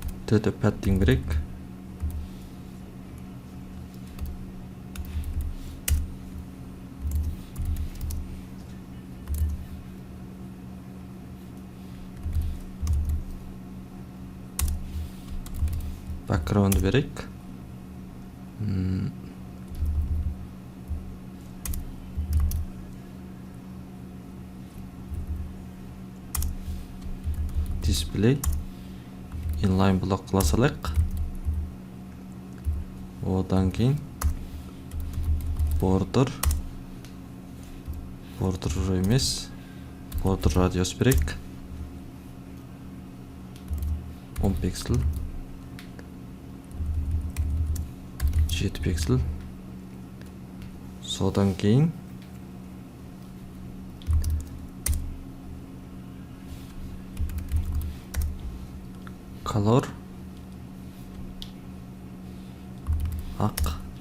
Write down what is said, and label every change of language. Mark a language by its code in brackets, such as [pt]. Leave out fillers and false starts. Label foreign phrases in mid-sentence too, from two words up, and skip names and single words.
[kk] Төтө padding берек. Background берек. [en] Display inline block [kk] қыла салайық. Одан кейін border емес, [en] border radius берек. [kk] 10 пиксель, 7 пиксель. Содан кейін color ақ.